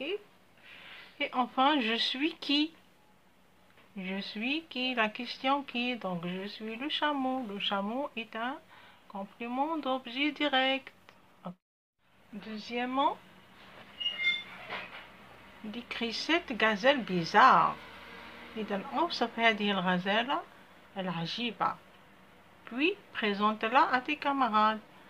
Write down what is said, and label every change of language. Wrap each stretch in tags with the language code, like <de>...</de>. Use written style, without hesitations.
<fr>Et enfin je suis qui. je suis qui, la question qui, donc je suis le chameau. Le chameau est un complément d'objet direct. Okay. Deuxièmement, décrit cette gazelle bizarre.</fr> <ar>إذا أوصف هذه الغزالة العجيبة.</ar> <fr>Puis présente-la à tes camarades.</fr>